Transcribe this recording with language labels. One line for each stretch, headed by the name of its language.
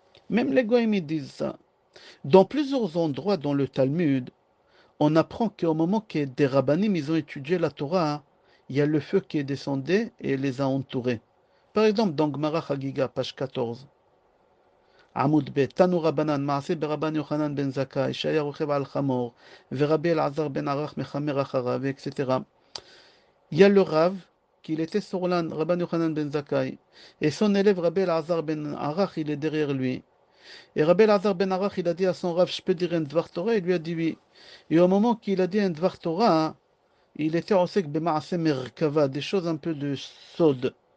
French: Même les Goïms ils disent ça. Dans plusieurs endroits dans le Talmud, on apprend qu'au moment que des rabbinim ils ont étudié la Torah, il y a le feu qui est descendu et les a entourés. Par exemple, dans Gemara Chagiga, page 14.
Hebrew: עמוד ב' תנו רבנן מעשה ברבן יוחנן בן זכאי שהיה רוכב על חמור ורבי אלעזר בן ערך מחמר אחריו etc.
French: Il y a le Rav qu'il était sur l'âne, Rabban Yochanan ben Zakkai, et son élève Rabbi Elazar ben Arach il est derrière lui. Et Rabbi Elazar ben Arach il a dit à son Rav je peux dire un Dvar Torah, il lui a dit oui. Et au moment qu'il a dit un Dvar Torah, il était osek b'maase merkava, des choses un peu de sod.